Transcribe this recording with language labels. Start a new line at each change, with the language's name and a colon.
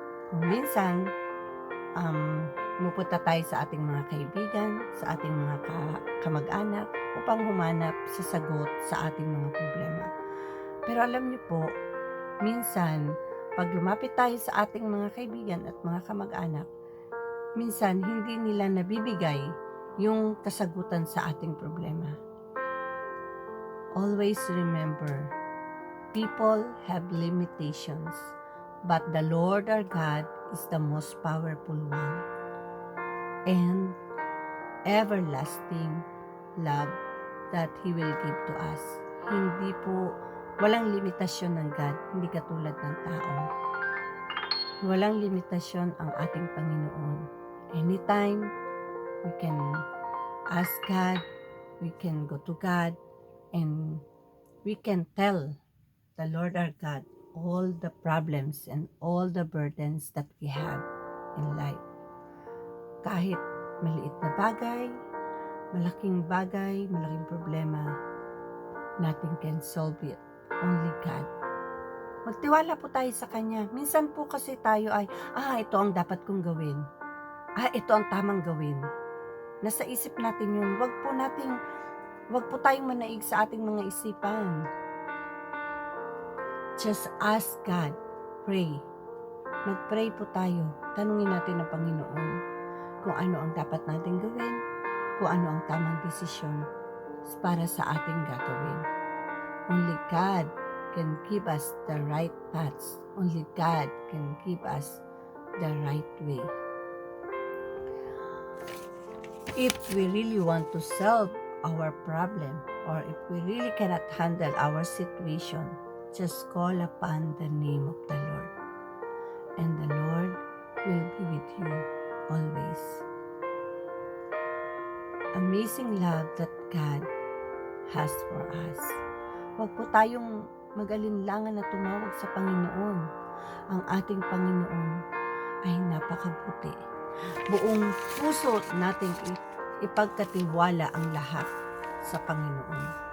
Filipino: Kung minsan, pupunta tayo sa ating mga kaibigan, sa ating mga kamag-anak, upang humanap sa sagot sa ating mga problema. Pero alam niyo po, minsan, pag lumapit tayo sa ating mga kaibigan at mga kamag-anak, minsan hindi nila nabibigay yung kasagutan sa ating problema.
English: Always remember, people have limitations, but the Lord our God is the most powerful one, and everlasting love that He will give to us.
Filipino: Hindi po, walang limitasyon ng God, hindi katulad ng tao. Walang limitasyon ang ating Panginoon.
English: Anytime, we can ask God, we can go to God, and we can tell the Lord our God all the problems and all the burdens that we have in life.
Filipino: Kahit maliit na bagay, malaking problema,
English: nothing can solve it. Only God.
Filipino: Magtiwala po tayo sa Kanya. Minsan po kasi tayo ay, ito ang dapat kong gawin. Ito ang tamang gawin. Nasa isip natin yun. Wag po tayong manaig sa ating mga isipan.
English: Just ask God. Pray.
Filipino: Mag-pray po tayo. Tanungin natin ang Panginoon kung ano ang dapat natin gawin, kung ano ang tamang desisyon para sa ating gagawin.
English: Only God can give us the right paths. Only God can give us the right way. If we really want to solve our problem, or if we really cannot handle our situation, just call upon the name of the Lord, and the Lord will be with you always. Amazing love that God has for us.
Filipino: Huwag po tayong mag-alinlangan na tumawag sa Panginoon. Ang ating Panginoon ay napakabuti. Buong puso nating ipagkatiwala ang lahat sa Panginoon.